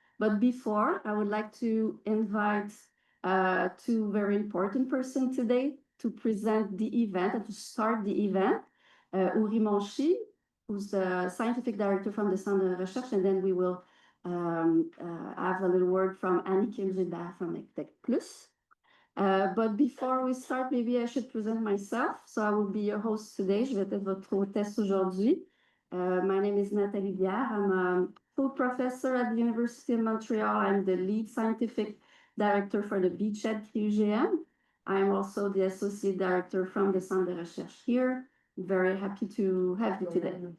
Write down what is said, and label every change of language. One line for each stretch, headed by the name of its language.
English: But before, I would like to invite two very important persons today to present the event and to start the event. Uri Monchi, who's the scientific director from the Centre de Recherche, and then we will have a little word from Annick Gilbert from EdTech Plus. But before we start, maybe I should present myself. So I will be your host today.
French: Je vais être votre hôtesse aujourd'hui.
English: My name is Nathalie Biard. I'm a full professor at the University of Montreal. I'm the lead scientific director for the Beachhead QGM. I'm also the associate director from the Centre de Recherche here. Very happy to have you today.